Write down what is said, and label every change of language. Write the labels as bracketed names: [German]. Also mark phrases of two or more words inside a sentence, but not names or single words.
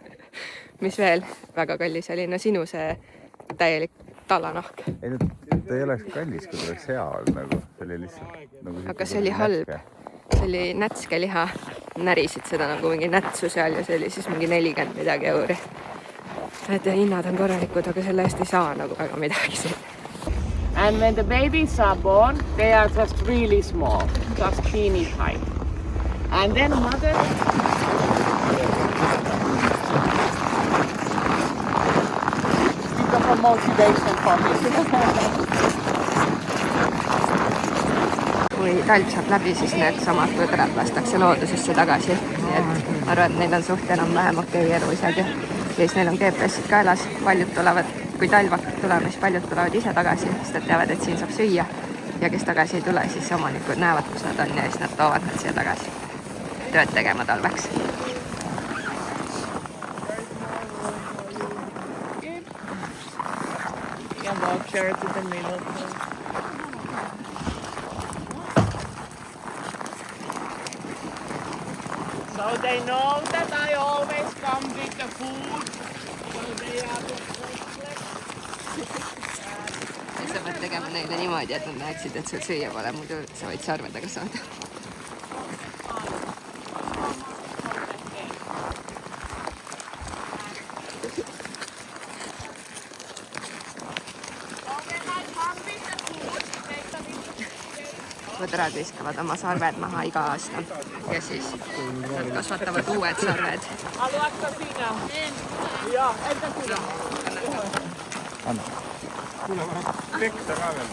[Estonian] Mis veel väga kallis oli? No sinu see täielik talanahk. Ei, ta ei oleks kallis, kui ta oleks hea olnud nagu. See oli lihtsalt nagu... Aga see oli halb. See oli nätske liha. Närisid seda nagu mingi nätsu seal ja see oli siis mingi 40 midagi €. Et hinnad on korralikud, aga selle eest ei saa nagu väga midagi siin. [English] And when the babies are born, they are just really small, just teeny tiny. And then mother... Because of motivation for me. [Estonian] Kui talv saab läbi, siis need samad põdrad lastakse loodusesse tagasi. Nii et ma arvan, et neil on suht enam-vähem okei elu isegi. Ja siis neil on GPS-id kaelas. Paljud tulevad, kui talv hakkab tulema, siis paljud tulevad ise tagasi, sest nad teavad, et siin saab süüa. Ja kes tagasi ei tule, siis omanikud näevad, kus nad on ja siis nad toovad nad siia tagasi tööd tegema talveks. [English] And walk there to the middle. So they know that I always come with the food. So they are the [Estonian] Ja sa pead tegema neile niimoodi, et nad näeksid, et sul süüa pole, muidu sa võid sarvedega saada. Põdrad viskavad oma sarved maha iga aasta ja siis nad kasvatavad uued sarved. [Finnish] Haluatko sinä? Joo, entä sinä? Anna. Kuule vähän pekta [Estonian] ka veel.